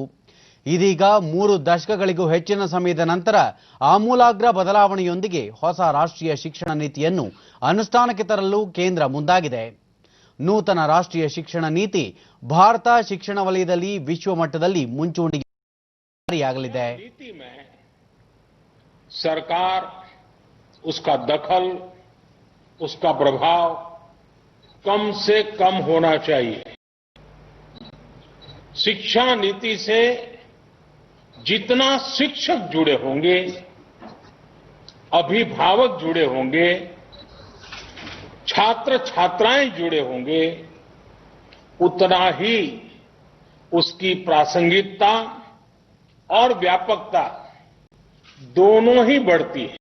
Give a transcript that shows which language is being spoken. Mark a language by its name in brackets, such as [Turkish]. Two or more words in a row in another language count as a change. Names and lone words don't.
[Kannada] ಇದೀಗ 3 ದಶಕಗಳಿಗೂ ಹೆಚ್ಚಿನ ಸಮಯದ ನಂತರ ಆಮೂಲಾಗ್ರ ಬದಲಾವಣೆಯೊಂದಿಗೆ ಹೊಸ ರಾಷ್ಟ್ರೀಯ ಶಿಕ್ಷಣ ನೀತಿಯನ್ನು ಅನುಷ್ಠಾನಕ್ಕೆ ತರಲು ಕೇಂದ್ರ ಮುಂದಾಗಿದೆ. ನೂತನ ರಾಷ್ಟ್ರೀಯ ಶಿಕ್ಷಣ ನೀತಿ ಭಾರತ ಶಿಕ್ಷಣ ವಲಯದಲ್ಲಿ ವಿಶ್ವ ಮಟ್ಟದಲ್ಲಿ ಮುಂಚೂಣಿಯಾಗಲಿದೆ. [Hindi] सरकार, उसका दखल, उसका प्रभाव कम से कम होना चाहिए. शिक्षा नीति से जितना शिक्षक जुड़े होंगे, अभिभावक जुड़े होंगे, छात्र छात्राएं जुड़े होंगे, उतना ही उसकी प्रासंगिकता और व्यापकता दोनों ही बढ़ती है.